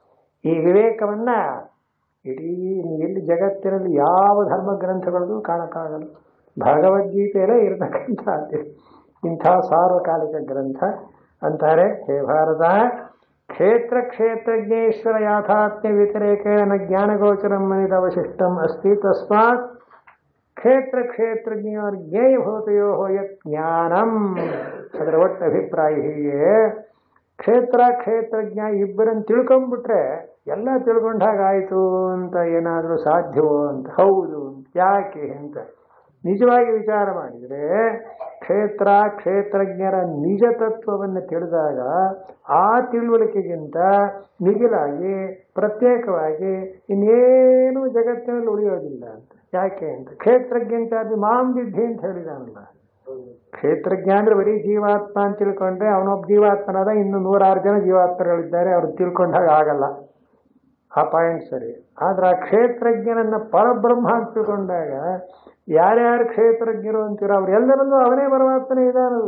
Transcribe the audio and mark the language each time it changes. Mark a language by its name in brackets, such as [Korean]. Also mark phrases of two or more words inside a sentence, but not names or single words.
[Kannada] ಈ ವಿವೇಕವನ್ನ ಇಡೀ ಎಲ್ಲಿ ಜಗತ್ತಿನಲ್ಲಿ ಯಾವ ಧರ್ಮ ಗ್ರಂಥಗಳಿಗೂ ಕಾಣಕ್ಕಾಗಲ್ಲ. ಭಗವದ್ಗೀತೆಯಲ್ಲೇ ಇರತಕ್ಕಂಥ ಇಂಥ ಸಾರ್ವಕಾಲಿಕ ಗ್ರಂಥ ಅಂತಾರೆ. [Sanskrit] ಹೇ ಭಾರತ, ಕ್ಷೇತ್ರ ಕ್ಷೇತ್ರಜ್ಞೇಶ್ವರ ಯಾಥಾತ್ಮ್ಯ ವ್ಯತಿರೇಕೇಣ ಜ್ಞಾನಗೋಚರಂ ಮನಿದವಶಿಷ್ಟಂ ಅಸ್ತಿ. ತಸ್ಮಾತ್ ಕ್ಷೇತ್ರ ಕ್ಷೇತ್ರಜ್ಞರ ಜ್ಞೇಯಭೂತಯೋ ಯತ್ ಜ್ಞಾನಂ. [Kannada] ಅದರ ಒಟ್ಟು ಅಭಿಪ್ರಾಯ ಹೀಗೆ, ಕ್ಷೇತ್ರ ಕ್ಷೇತ್ರಜ್ಞ ಇಬ್ಬರನ್ನು ತಿಳ್ಕೊಂಡ್ಬಿಟ್ರೆ ಎಲ್ಲ ತಿಳ್ಕೊಂಡಾಗಾಯಿತು ಅಂತ ಏನಾದರೂ ಸಾಧ್ಯವೋ ಅಂತ. ಹೌದು, ಯಾಕೆ ಅಂತ ನಿಜವಾಗಿ ವಿಚಾರ ಮಾಡಿದರೆ ಕ್ಷೇತ್ರ ಕ್ಷೇತ್ರಜ್ಞರ ನಿಜ ತತ್ವವನ್ನು ತಿಳಿದಾಗ ಆ ತಿಳುವಳಿಕೆಗಿಂತ ಮಿಗಿಲಾಗಿ ಪ್ರತ್ಯೇಕವಾಗಿ ಇನ್ನೇನು ಜಗತ್ತಿನಲ್ಲಿ ಉಳಿಯೋದಿಲ್ಲ ಅಂತ. ಯಾಕೆ ಅಂತ [Sanskrit] ಕ್ಷೇತ್ರಜ್ಞಾದಿ ಮಾಂ ವಿದ್ಧಿ [Kannada] ಅಂತ ಹೇಳಿದಾನಲ್ಲ. ಕ್ಷೇತ್ರಜ್ಞ ಅಂದ್ರೆ ಬರೀ ಜೀವಾತ್ಮ ಅಂತ ತಿಳ್ಕೊಂಡ್ರೆ ಅವನೊಬ್ಬ ಜೀವಾತ್ಮನಾದ, ಇನ್ನು 106 ಜನ ಜೀವಾತ್ಮಗಳಿದ್ದಾರೆ, ಅವ್ರು ತಿಳ್ಕೊಂಡಾಗ ಆಗಲ್ಲ. ಆ ಪಾಯಿಂಟ್ ಸರಿ. ಆದ್ರೆ ಆ ಕ್ಷೇತ್ರಜ್ಞನನ್ನ ಪರಬ್ರಹ್ಮ ಅಂತ ತಿಳ್ಕೊಂಡಾಗ ಯಾರ್ಯಾರು ಕ್ಷೇತ್ರಜ್ಞರು ಅಂತೀರೋ ಅವರೆಲ್ಲರಲ್ಲೂ ಅವನೇ ಪರಮಾತ್ಮನೇ ಇದಾನಲ್ಲ.